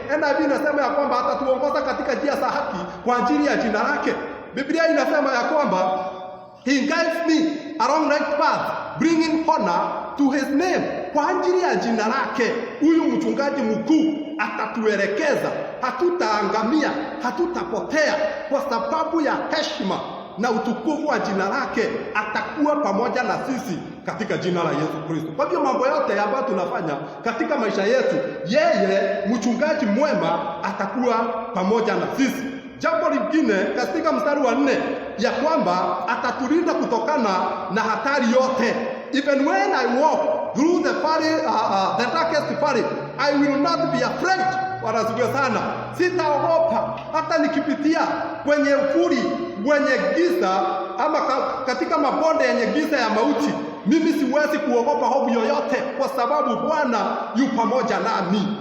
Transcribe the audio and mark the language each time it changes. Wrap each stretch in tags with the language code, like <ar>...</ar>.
<sw>NIV inasema ya kwamba atatuongoza katika njia za haki kwa ajili ya jina lake. Biblia inasema ya kwamba</sw> <en>he guides me along right path, bringing honor to his name.</en> <sw>Kwa ajili ya jina lake, huyu mchungaji mkuu atatuelekeza, hatutaangamia, hatutapotea, kwa sababu ya heshima na utukufu wa jina lake. Atakuwa pamoja na sisi katika jina la Yesu Kristo. Kwa hivyo mambo yote ambayo tunafanya katika maisha yetu, yeye mchungaji mwema atakuwa pamoja na sisi. Jambo lingine katika mstari wa 4 ya kwamba atatulinda kutokana na hatari yote.</sw> <en>Even when I walk through the darkest valley, I will not be afraid.</en> <sw>Wanasifiwa sana. Sitaogopa hata nikipitia kwenye ufuri wenye giza, ama katika mabonde yenye giza ya mauti. Mimi siwezi kuogopa hofu yoyote, kwa sababu Bwana yu pamoja nami.</sw>